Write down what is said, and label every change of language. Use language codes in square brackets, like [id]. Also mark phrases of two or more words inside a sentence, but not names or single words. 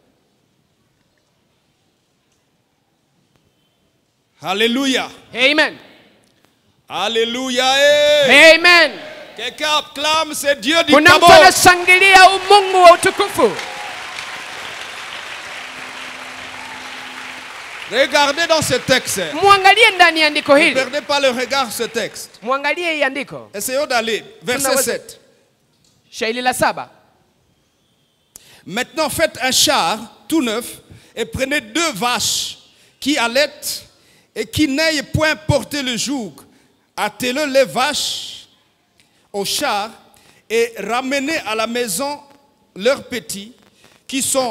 [fr] Alléluia. Amen. Alléluia. Hey. Amen. Quelqu'un acclame, c'est Dieu du [sw] Kuna mtu [fr] Gabon. [sw] anashangilia Mungu wa utukufu. [fr] Regardez dans ce texte. [sw] Muangalie ndani ya andiko [fr] Ne [sw] hili. [fr] perdez pas le regard sur ce texte. [sw] Muangalie hii andiko. [fr] Essayons d'aller. Verset [sw] Tunaweza- [fr] 7. [sw] Shairi la 7. [fr] Maintenant, faites un char tout neuf et prenez 2 vaches qui allaitent et qui n'aient point porté le joug. Attelez les vaches au char et ramenez à la maison leurs petits qui sont